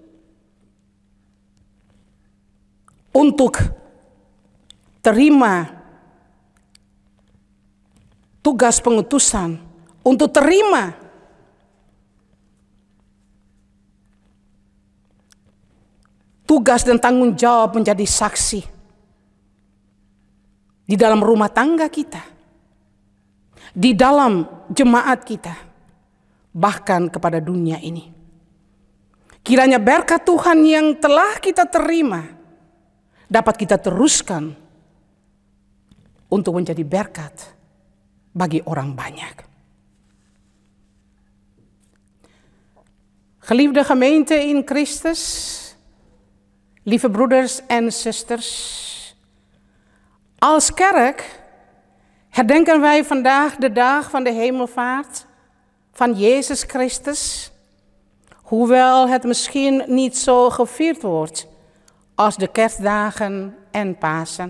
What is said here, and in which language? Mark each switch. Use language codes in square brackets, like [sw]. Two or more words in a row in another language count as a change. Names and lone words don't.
[id] Untuk terima tugas pengutusan, untuk terima tugas dan tanggung jawab menjadi saksi di dalam rumah tangga kita, di dalam jemaat kita, bahkan kepada dunia ini. Kiranya berkat Tuhan yang telah kita terima dapat kita teruskan untuk menjadi berkat bagi orang banyak. [nl] Geliefde gemeente in Christus, lieve broeders en zusters, als kerk herdenken wij vandaag de dag van de hemelvaart van Jezus Christus, hoewel het misschien niet zo gevierd wordt als de kerstdagen en Pasen.